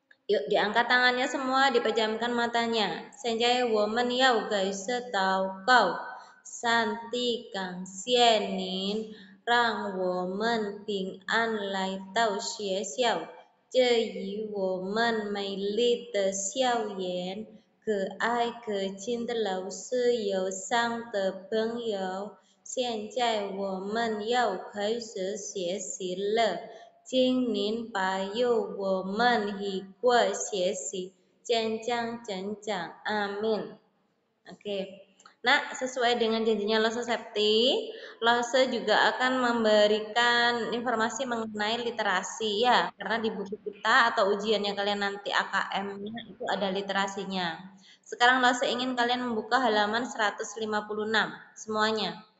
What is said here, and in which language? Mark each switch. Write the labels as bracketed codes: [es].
[id] Yuk, diangkat tangannya semua, dipejamkan matanya. [zh] 现在我们要开始祷告。上帝，感谢您，让我们平安来到学校。这与我们美丽的校园、可爱可亲的老师、友善的朋友。现在我们要开始学习了。请您保佑我们一块学习，健康成长。 [id] Amin. Oke. Nah, sesuai dengan janjinya Lose Septi, Lose juga akan memberikan informasi mengenai literasi ya, karena di buku kita atau ujiannya kalian nanti AKM-nya itu ada literasinya. Sekarang Lose ingin kalian membuka halaman 156 semuanya.